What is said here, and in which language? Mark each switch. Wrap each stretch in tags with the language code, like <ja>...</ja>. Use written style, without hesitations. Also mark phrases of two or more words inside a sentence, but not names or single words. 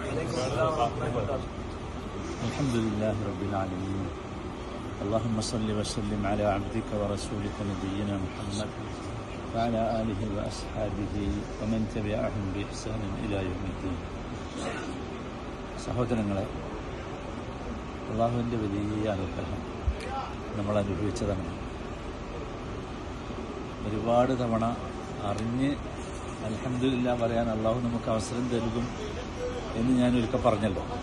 <ar>الحمد لله رب العالمين. اللهم صل وسلم على عبدك ورسولك نبينا محمد وعلى آله وأصحابه ومن تبعهم بإحسان إلى يوم الدين.</ar> <ml>സഹോദരങ്ങളെ, അള്ളാഹുവിൻ്റെ വലിയ അനുഗ്രഹം നമ്മൾ അനുഭവിച്ചതാണ്. ഒരുപാട് തവണ അറിഞ്ഞ് അൽഹംദുലില്ലാഹ് പറയാൻ അള്ളാഹു നമുക്ക് അവസരം നൽകും എന്ന് ഞാനൊരിക്കൽ പറഞ്ഞല്ലോ.</ml>